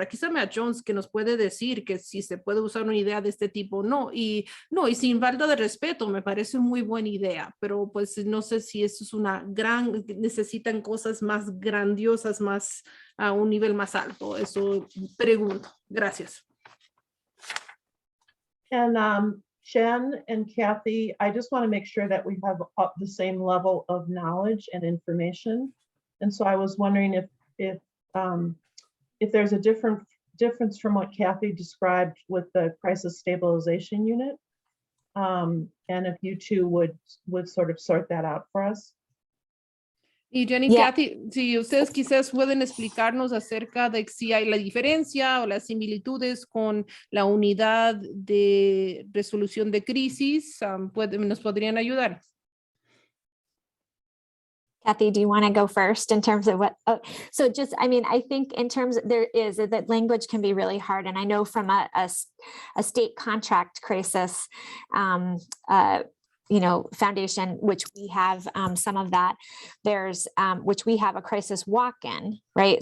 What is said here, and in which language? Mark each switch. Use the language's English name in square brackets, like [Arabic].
[Spanish] Por aquí está Matt Jones que nos puede decir que si se puede usar una idea de este tipo, no, y sin falta de respeto, me parece muy buena idea, pero pues no sé si eso es necesitan cosas más grandiosas, más a un nivel más alto. Eso pregunto. Gracias. [English] And Jen and Kathy, I just want to make sure that we have the same level of knowledge and information. And so I was wondering if there's a difference from what Kathy described with the crisis stabilization unit, and if you two would sort of sort that out for us. [Spanish] Y Jenny, Kathy, si ustedes quizás pueden explicarnos acerca de si hay la diferencia o las similitudes con la unidad de resolución de crisis, nos podrían ayudar. [English] Kathy, do you want to go first in terms of what? Oh, so just, I mean, I think in terms of that language can be really hard. And I know from a state contract crisis, foundation, which we have some of that, there's which we have a crisis walk-in, right?